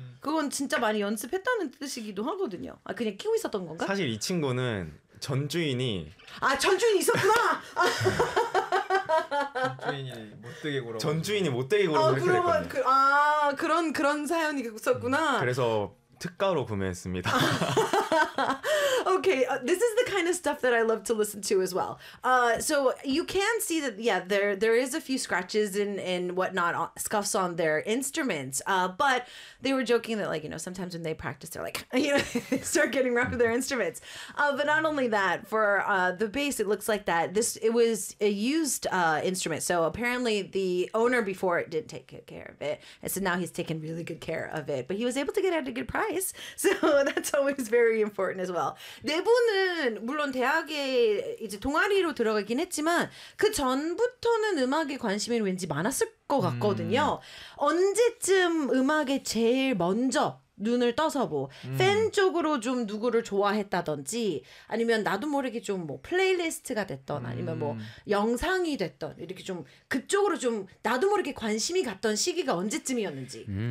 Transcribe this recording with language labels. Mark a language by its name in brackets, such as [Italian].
[Korean] 그건 진짜 많이 연습했다는 뜻이기도 하거든요. 아 그냥 키우고 있었던 건가? 사실 이 친구는 전주인이 아 전주인 있었구나. 전주인이 못되게 굴어. 전주인이 못되게 굴어. 아 그럼 아 그런 사연이 있었구나. 그래서 특가로 구매했습니다. [English] Okay, this is the kind of stuff that I love to listen to as well. So you can see that, yeah, there is a few scratches and whatnot, scuffs on their instruments. But they were joking that, like, you know, sometimes when they practice, they're like, you know, start getting rough with their instruments. But not only that, for the bass, it looks like that. It was a used instrument. So apparently the owner before it didn't take good care of it. And so now he's taken really good care of it. But he was able to get it at a good price. So that's always very important as well. [Korean] 내부는 물론 대학에 이제 동아리로 들어가긴 했지만 그 전부터는 음악에 관심이 왠지 많았을 것 같거든요. 언제쯤 음악에 제일 먼저 눈을 떠서 뭐 팬 쪽으로 좀 누구를 좋아했다든지 아니면 나도 모르게 좀 뭐 플레이리스트가 됐던 아니면 뭐 영상이 됐던 이렇게 좀 그쪽으로 좀 나도 모르게 관심이 갔던 시기가 언제쯤이었는지